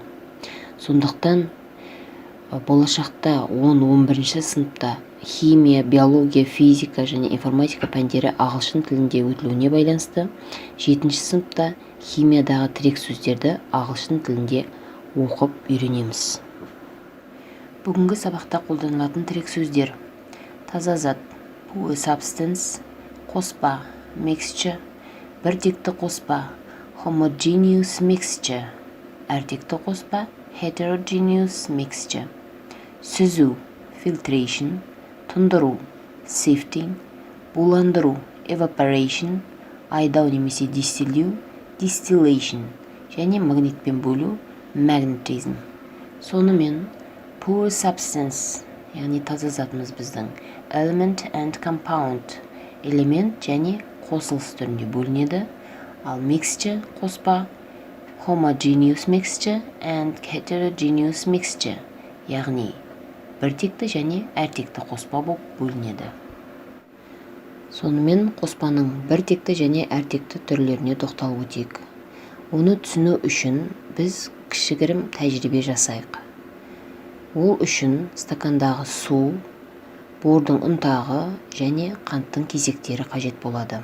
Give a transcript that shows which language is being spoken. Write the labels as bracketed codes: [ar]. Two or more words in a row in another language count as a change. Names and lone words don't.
[kk] Сондықтан болашақта 10-11 сыныпта химия, биология, физика және информатика пәндері ағылшын тілінде өтілуіне байланысты 7-ші сыныпта химиядағы тірек сөздерді ағылшын тілінде оқып үйренеміз. Бүгінгі сабақта қолданылатын тірек сөздер: таза зат, [en] pure substance, [kk] қоспа, mixture, біртекті қоспа, [en] homogeneous mixture, [kk] әртекті қоспа, [en] heterogeneous mixture, [kk] сүзу, filtration, тұндыру, sifting, буландыру, evaporation, айдау немесе дистиллеу, distillation және магнитпен бөлу, magnetism. Сонымен [en] pure substance, [kk] яғни таза затымыз біздің [en] element and compound, [kk] элемент және қосылыс түрінде бөлінеді, ал mixture қоспа [en] homogeneous mixture and heterogeneous mixture, [kk] яғни біртекті және әртекті қоспа болып бөлінеді. Сонымен қоспаның біртекті және әртекті түрлеріне тоқталып өтейік. Оны түсіну үшін біз кішігірім тәжірибе жасайық. Ол үшін стакандағы су, бордың ұнтағы және қанттың кесектері қажет болады.